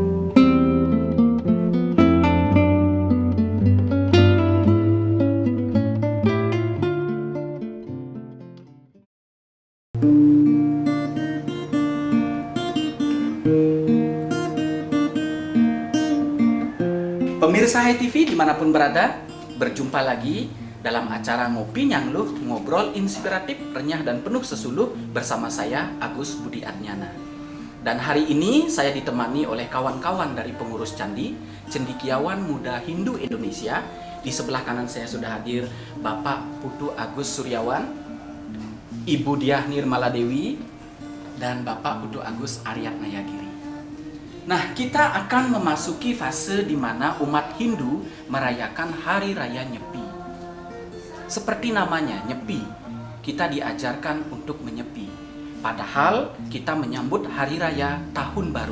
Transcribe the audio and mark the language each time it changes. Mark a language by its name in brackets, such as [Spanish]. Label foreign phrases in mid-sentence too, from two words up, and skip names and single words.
[Indonesian] Pemirsa Hai TV dimanapun berada, berjumpa lagi dalam acara Ngopi Nyangluh, ngobrol inspiratif, renyah dan penuh sesuluh bersama saya Agus Budi Adnyana. Dan hari ini saya ditemani oleh kawan-kawan dari pengurus candi, cendekiawan muda Hindu Indonesia. Di sebelah kanan saya sudah hadir Bapak Putu Agus Suryawan, Ibu Diah Nirmala Dewi, dan Bapak Putu Agus Aryat Nayagiri. Nah, kita akan memasuki fase di mana umat Hindu merayakan Hari Raya Nyepi. Seperti namanya, Nyepi, kita diajarkan untuk menyepi. Padahal kita menyambut Hari Raya Tahun Baru.